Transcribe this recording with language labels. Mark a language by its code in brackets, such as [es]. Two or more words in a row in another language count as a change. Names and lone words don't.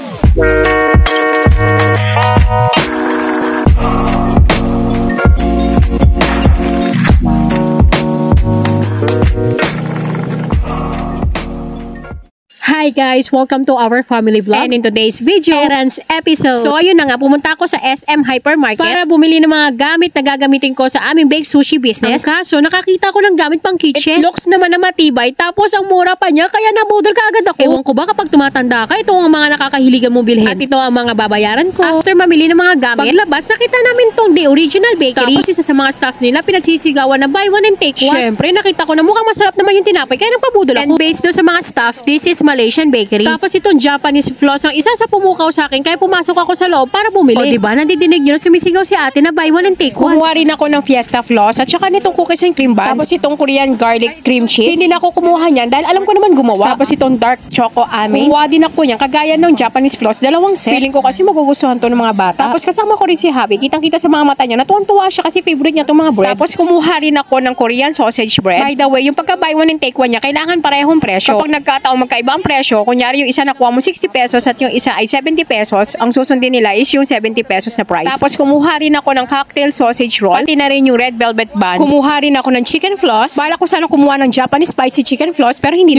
[en] Hi guys! Welcome to our family vlog. And in today's video, errands episode. [tl] So ayun na nga, pumunta ako sa SM Hypermarket para bumili ng mga gamit na gagamitin ko sa aming [en] bake sushi business. [tl] Ang kaso, nakakita ko ng gamit pang kitchen. [en] It looks [tl] naman na matibay, tapos ang mura pa niya, kaya nabudol ka agad ako. Ewan ko ba kapag tumatanda ka, ito ang mga nakakahiligan mo bilhin. At ito ang mga babayaran ko. After mamili ng mga gamit, paglabas, nakita namin tong The Original Bakery. Tapos isa sa mga staff nila, pinagsisigawan na [en] buy one and take one. [tl] Syempre, nakita ko na mukhang masarap naman yung tinapay, kaya nagpabudol ako. [en] And based [tl] doon sa mga [en] staff, this is Malaysian Bakery. [tl] Tapos itong [en] Japanese floss [tl] ang isa sa pumukaw sa akin, kaya pumasok ako sa loob para bumili. O diba, nandidinig nyo na sumisigaw si ate na [en] buy one and take one. [tl] Kumuha rin ako ng [en] Fiesta floss [tl] at saka nitong [en] cookies and cream buns. [tl] Tapos itong [en] Korean garlic cream cheese. [tl] Hindi na ako kumuha niyan dahil alam ko naman gumawa. Tapos itong [en] dark choco [tl] amin. Kumuha din ako niyan kagaya ng [en] Japanese floss, [tl] dalawang set. Feeling ko kasi magugustuhan to ng mga bata. Tapos kasama ko rin si Habi. Kitang-kita sa mga mata niya, natuwang-tuwa siya kasi favorite niya itong mga bread. Tapos kumuha rin ako ng [en] Korean sausage bread. By the way, [tl] yung pagka [en] buy one and take one [tl] niya, kailangan parehong presyo. Kapag nagkataong magkaiba ang presyo, kunyari yung isa nakuha mo 60 pesos at yung isa ay 70 pesos, ang susundin nila is yung 70 pesos na price. Tapos kumuha rin ako ng [en] cocktail sausage roll, [tl] pati na rin yung [en] red velvet buns. [tl] Kumuha rin ako ng [en] chicken floss. [tl] Bala ko sana kumuha ng [en] Japanese spicy chicken floss, [tl] pero hindi na.